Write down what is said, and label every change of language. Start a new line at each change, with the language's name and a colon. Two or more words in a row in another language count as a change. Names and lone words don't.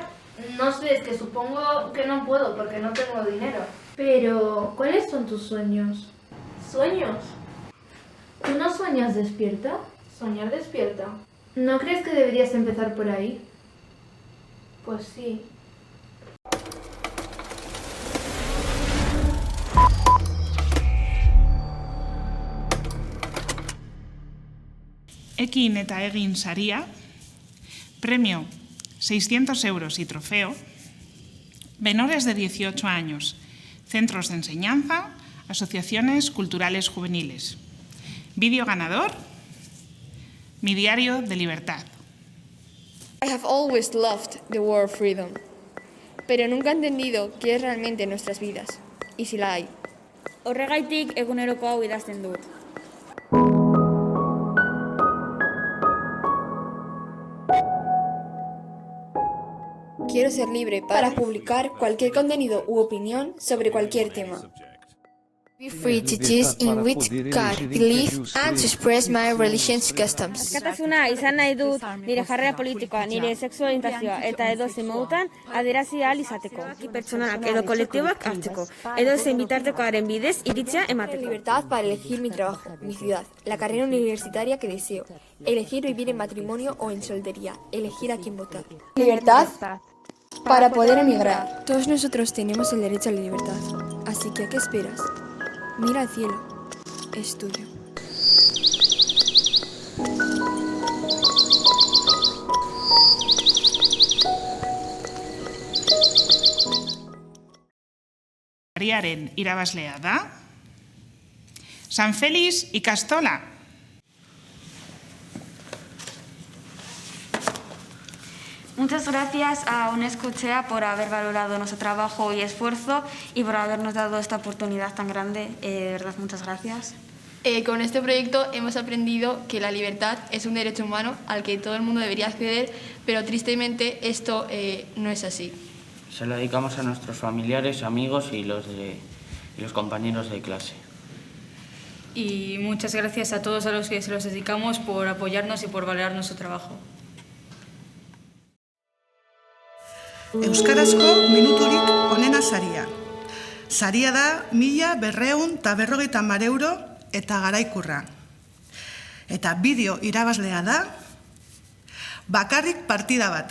Spanish: No sé, es que supongo que no puedo porque no tengo dinero. Pero, ¿cuáles son tus sueños? ¿Sueños? ¿Tú no sueñas despierta? ¿Soñar despierta? ¿No crees que deberías empezar por ahí? Pues sí.
Basque: Ekin eta egin saria,
Spanish: premio 600 euros y trofeo, menores de 18 años, centros de enseñanza, asociaciones culturales juveniles. Vídeo ganador, Mi diario de libertad.
English: I have always loved the word freedom,
Spanish: pero nunca he entendido qué es realmente en nuestras vidas, y si la hay.
Basque: Horregaitik eguneroko hau idazten dut.
Spanish: Quiero ser libre para publicar cualquier contenido u opinión sobre cualquier tema.
English: Be free to choose in which God believe and to express my religion's customs.
Basque: Askatasuna izan nahi dut nire jarrera politikoa, nire sexualintazioa eta edozein modutan adierazi ahal izateko. Pertsonak edo kolektiboak hartzeko, edozein bitartekoaren bidez iritzia emateko.
Spanish: Libertad para elegir mi trabajo, mi ciudad, la carrera universitaria que deseo, elegir vivir en matrimonio o en soltería, elegir a quién votar. Libertad para poder emigrar. Todos nosotros tenemos el derecho a la libertad, así que ¿a qué esperas? Mira al cielo, es tuyo.
Basque: Sariaren irabazlea da San Feliz ikastola.
Spanish: Muchas gracias a UNESCO Chea por haber valorado nuestro trabajo y esfuerzo y por habernos dado esta oportunidad tan grande. De verdad, muchas gracias. Con este proyecto hemos aprendido que la libertad es un derecho humano al que todo el mundo debería acceder, pero tristemente esto no es así. Se lo dedicamos a nuestros familiares, amigos y los compañeros de clase. Y muchas gracias a todos a los que se los dedicamos por apoyarnos y por valorar nuestro trabajo.
Basque: Euskarazko minuturik onena saria. Saria da 1.250 euro eta garaikurra. Eta bideo irabazlea da bakarrik partida bat.